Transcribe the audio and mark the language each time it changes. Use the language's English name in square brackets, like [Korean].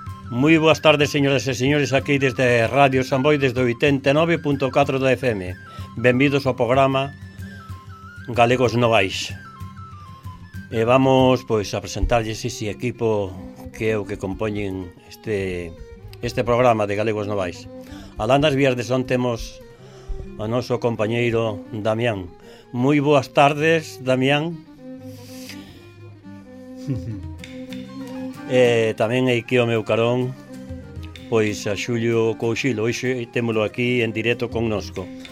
[Spanish] Muy buenas tardes, señoras y señores, aquí desde Radio San Boi, desde 89.4 de FM. Bienvenidos al programa Galegos Novais. Vamos pues a presentarles ese equipo que [Galician] é o que compoñen [Spanish] este programa de Galegos Novais. [Galician] Alá nas vías de son temos a noso compañeiro Damián. Moi boas tardes, Damián. Tamén hai aquí o meu carón, pois a Xulio Couxilo. Hoxe témolo aquí en directo connosco.